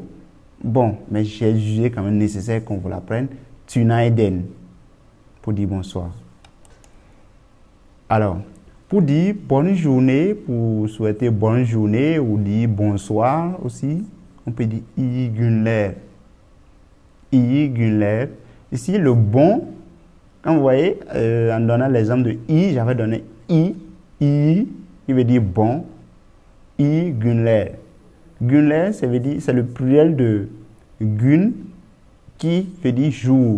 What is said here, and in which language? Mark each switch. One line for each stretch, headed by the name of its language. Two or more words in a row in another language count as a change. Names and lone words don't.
French: Bon, mais j'ai jugé quand même nécessaire qu'on vous l'apprenne. Tünaydın, pour dire bonsoir. Alors, pour dire bonne journée, pour souhaiter bonne journée ou dire bonsoir aussi, on peut dire
Turkish: iyi günler. I, Gunler.
French: Ici, le bon, quand vous voyez, en donnant l'exemple de I, j'avais donné I, qui veut dire bon,
Turkish: I, Gunler. Gunler,
French: ça veut dire, c'est le pluriel de Gun, qui veut dire jour.